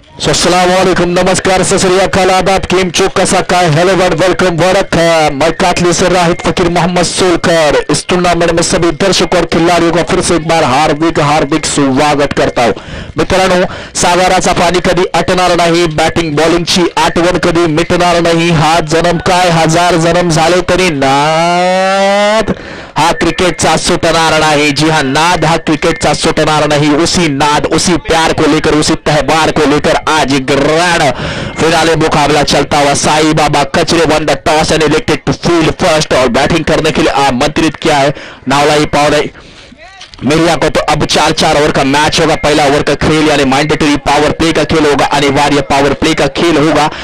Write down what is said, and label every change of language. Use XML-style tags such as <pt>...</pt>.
<hi>अस्सलामुअलैकुम, नमस्कार, सत श्री अकाल, आदाब, केम चो, कसा काय, हेलो वर्ड, वेलकम वरक। मैं कातली से राहिद फकीर मोहम्मद सोलकर इस टूर्नामेंट में सभी दर्शकों और खिलाड़ियों का फिर से एक बार हार्दिक हार्दिक स्वागत करता हूं।</hi> <mr>मित्रांनो, सागराचा पाणी कधी आटणार नाही, बॅटिंग बॉलिंगची आठवण कधी मिटणार नाही। हा जन्म काय हजार जन्म झाले तरी नाद हा क्रिकेटचा सुटणार नहीं।</mr> <hi>जी हाँ,</hi> <mr>नाद हा क्रिकेटचा सुटणार नहीं।</mr> <hi>उसी नाद, उसी प्यार को लेकर, उसी तहवार को लेकर आज ग्रैंड फिनाले मुकाबला चलता हुआ। साई बाबा कचरे</hi> <en>won the toss and elected to field first,</en> <hi>और बैटिंग करने के लिए आमंत्रित किया है नावलाई पावनाई मिरिया को। तो अब 4-4 ओवर का मैच होगा। पहला ओवर का खेल यानी मैंडेटरी पावर प्ले का खेल होगा, अनिवार्य पावर प्ले का खेल होगा।</hi>